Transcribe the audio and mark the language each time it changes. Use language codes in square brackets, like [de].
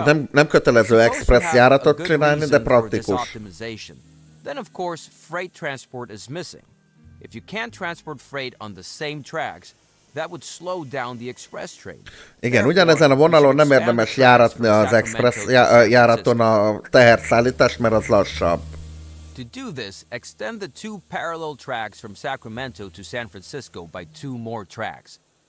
[hu] nem kötelező express járatot csinálni, de praktikus. [en] Then of course freight transport is missing. If you can't transport freight on the same tracks, that would slow down the express train. [hu] Igen, ugyanezen a vonalon nem érdemes járatni az express járaton a teherszállítás, mert az lassabb. [en] To do this, extend the two parallel tracks from Sacramento to San Francisco by 2 more tracks.